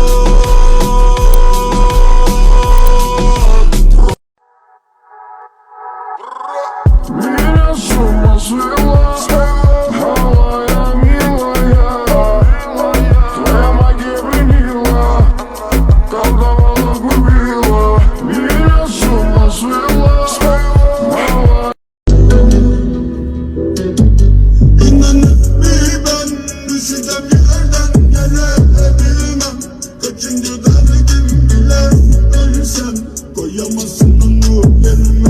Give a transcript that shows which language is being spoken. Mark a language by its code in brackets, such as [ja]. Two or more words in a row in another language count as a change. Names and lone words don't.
[ru] Меня с ума свела, малая, милая. Твоя магия пленила, колдовала, губила. Меня с ума свела, малая. [tr] İnanıp bir ben düşeceğim yerden yere bilmem. Kaçıncı derdim bile ölsem koyamazsın onu elime.